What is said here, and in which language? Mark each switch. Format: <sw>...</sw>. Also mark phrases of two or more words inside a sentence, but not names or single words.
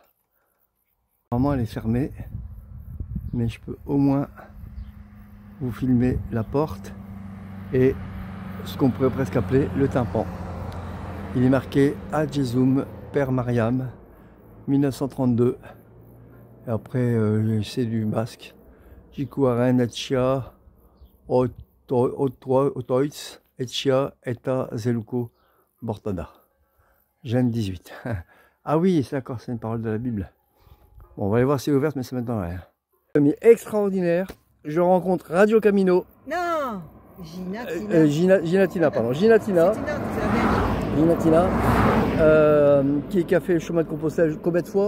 <fr>Apparemment, elle est fermée. Mais je peux au moins vous filmer la porte et ce qu'on pourrait presque appeler le tympan. Il est marqué Adjesum Père Mariam 1932. Et après c'est du basque.</fr> <eu>Jikuaren etxia otoitz etxia eta zeluko bortada.</eu> <fr>Genèse 18. Ah oui, c'est d'accord, c'est une parole de la Bible. Bon, on va aller voir si elle est ouverte, mais c'est maintenant rien. Ami extraordinaire. Je rencontre Radio Camino. Non, Ginatina, pardon. Ginatina, qui a fait le chemin de Compostelle combien de fois?</fr>